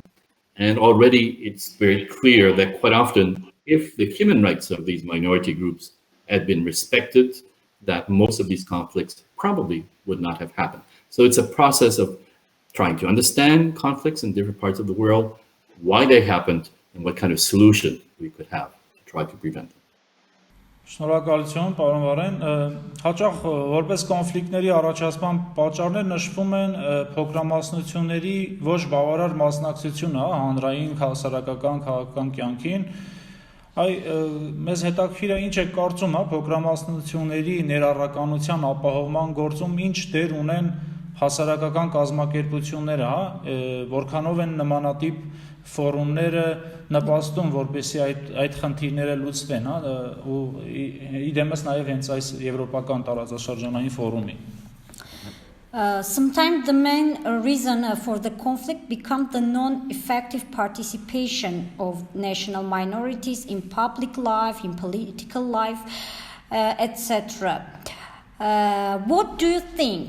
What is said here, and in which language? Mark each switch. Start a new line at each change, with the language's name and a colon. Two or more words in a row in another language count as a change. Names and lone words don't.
English: And already it's very clear that quite often, if the human rights of these minority groups had been respected, that most of these conflicts probably would not have happened. So it's a process of trying to understand conflicts in different parts of the world, why they happened, and what kind of solution we could have to try to prevent them.
Armenian: Շնորհակալություն, պարոն Վարեն։ Հաճախ որպես կոնֆլիկտների առաջացման պատճառներ նշվում են փոքրամասնությունների ոչ բավարար մասնակցությունը հանրային հասարակական քաղաքական կյանքին։ Մեզ հետաքրքիր է ինչ է կարծում փոքրամասնությունների ներառականության ապահովման գործում ինչ դեր ունեն հասարակական կազմակերպությունները, որքանով են նմանատիպ ֆորումները նպաստում, որպեսզի այդ խնդիրները լուծվեն, ու իդեմս նաև հենց այս եվրոպական տարածաշրջանային ֆորումի։
English: Sometimes the main reason for the conflict becomes the non-effective participation of national minorities in public life, in political life, etc. What do you think?